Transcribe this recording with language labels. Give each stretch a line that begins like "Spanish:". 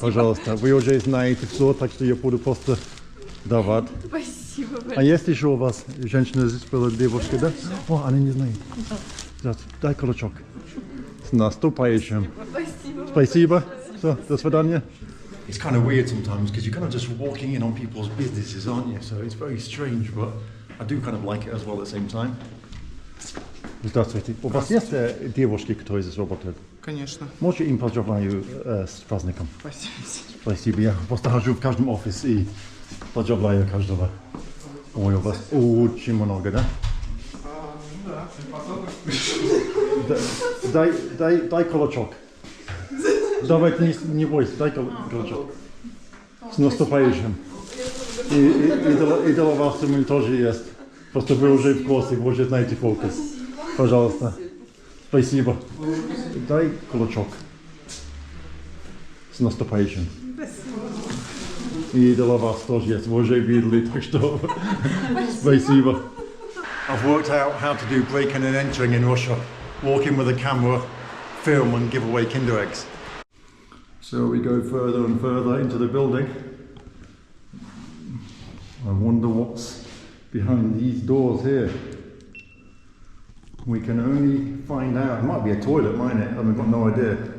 Russian: Пожалуйста. Вы уже знаете все, так что я буду просто давать. Спасибо. А есть еще у вас женщина здесь была, девушка, да? О, она не знает. Дай кулачок. С наступающим. Спасибо. Спасибо. So, до свидания.
English: It's kind of weird sometimes because you're kind of just walking in on people's businesses, aren't you? So it's very strange, but I do kind of like it as well at the same time.
Russian: Здравствуйте. У вас есть девушки, которые здесь работают? Конечно. Можете им поздравляю с праздником? Спасибо. Спасибо. Я просто хожу в каждом офисе и поздравляю каждого. Ой, у вас очень много, да? Дай кулачок. Давайте не бойся, дай кулачок. С наступающим. И для вас у меня тоже есть. Просто вы уже в курсе, вы уже знаете фокус. Пожалуйста. Спасибо. Дай кулачок. С наступающим. И для вас тоже есть, вы уже видели, так что спасибо.
English: I've worked out how to do breaking and entering in Russia, walking with a camera, film and give away Kinder eggs. So we go further and further into the building. I wonder what's behind these doors here. We can only find out. It might be a toilet, mightn't it? I've got no idea.